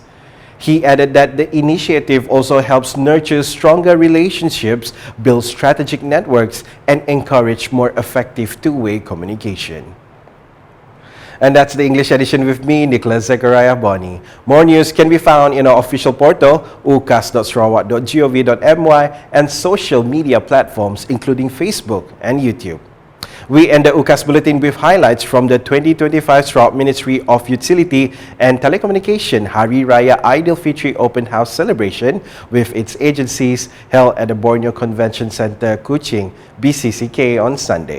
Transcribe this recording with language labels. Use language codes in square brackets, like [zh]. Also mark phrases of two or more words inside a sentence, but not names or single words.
[en] He added that the initiative also helps nurture stronger relationships, build strategic networks, and encourage more effective two-way communication. And that's the English edition with me, Nicholas Zechariah Boni. More news can be found in our official portal, ukas.sarawak.gov.my, and social media platforms including Facebook and YouTube. We end the UKAS Bulletin with highlights from the 2025 Sarawak Ministry of Utility and Telecommunication Hari Raya Aidilfitri Open House celebration with its agencies held at the Borneo Convention Centre, Kuching, BCCK on Sunday.